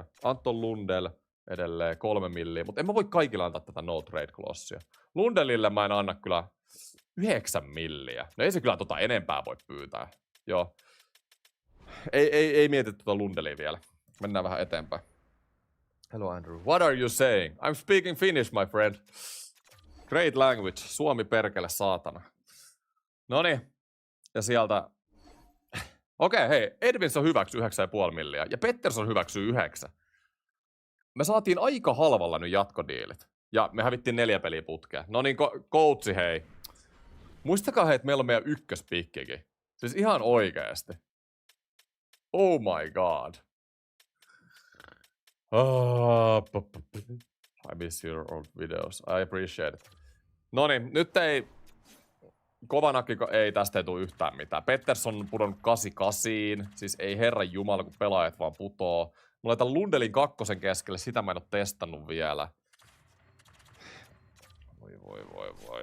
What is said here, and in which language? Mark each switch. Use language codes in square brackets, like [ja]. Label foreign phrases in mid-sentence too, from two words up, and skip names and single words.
[fi] Anton Lundell edelleen 3 milliä, mutta en mä voi kaikilla antaa tätä [en] no trade clausea. [fi] Lundellille mä en anna kyllä 9 milliä. No ei se kyllä enempää voi pyytää. Joo. Ei mietitty Lundellia vielä. Mennään vähän eteenpäin. [en] Hello Andrew. What are you saying? I'm speaking Finnish, my friend. Great language. [fi] Suomi perkele saatana. Noniin. Ja sieltä... Okei, hei. Edvinsson hyväksyi 9,5 milliä. Ja Pettersson hyväksyy 9. Me saatiin aika halvalla nyt jatkodiilit. Ja me hävittiin 4 peliä putkeen. No niin, coachi hei. Muistakaa hei, että meillä on meidän ykköspikkikin. Siis ihan oikeesti. [en] Oh my god. I miss your old videos. I appreciate it. [fi] Noniin, nyt ei... Kovanakki ei tästä ei tule yhtään mitään. Pettersson on pudonnut 88. Siis ei herran jumala, kun pelaajat vaan putoo. Mulla laitan Lundelin 2 keskelle, sitä mä en oo testannut vielä. Voi.